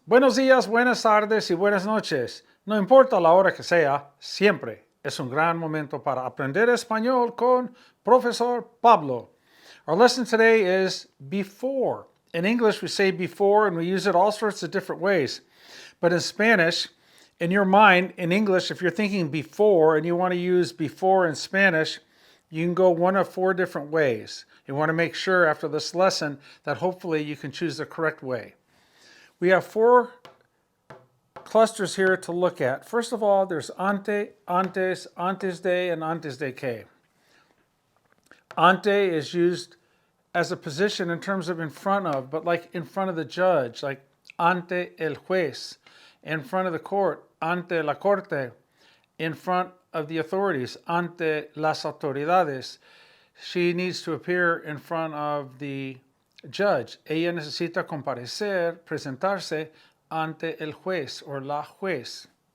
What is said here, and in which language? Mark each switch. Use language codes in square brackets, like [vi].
[es] Buenos días, buenas tardes y buenas noches. No importa la hora que sea, siempre es un gran momento para aprender español con Profesor Pablo. [en] Our lesson today is before. In English, we say before and we use it all sorts of different ways. But in Spanish, in your mind, in English, if you're thinking before and you want to use before in Spanish, you can go one of four different ways. You want to make sure after this lesson that hopefully you can choose the correct way. We have four clusters here to look at. First of all, there's ante, antes, antes de, and antes de que. Ante is used as a position in terms of in front of, but like in front of the judge, like [es] ante el juez, [en] in front of the court, [es] ante la corte, [en] in front of the authorities, [es] ante las autoridades. [en] She needs to appear in front of the judge. [es] Ella necesita comparecer, presentarse ante el juez or la juez.